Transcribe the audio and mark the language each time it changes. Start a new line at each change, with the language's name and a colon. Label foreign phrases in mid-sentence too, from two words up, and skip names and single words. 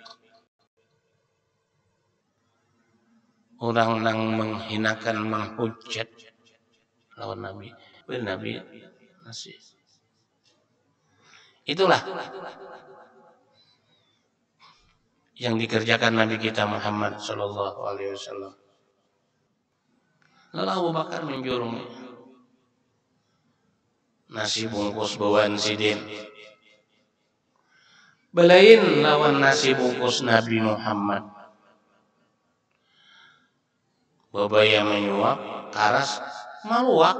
Indonesian: Orang yang menghinakan, menghujat lawan Nabi. Nabi masih. Itulah yang dikerjakan Nabi kita Muhammad
Arabic: صلى الله عليه وسلم.
Banjar: Lalu Abu Bakar menjurung nasi bungkus bawaan sidin. Belain lawan nasi bungkus Nabi Muhammad. Babaya menyuap, karas, maluak.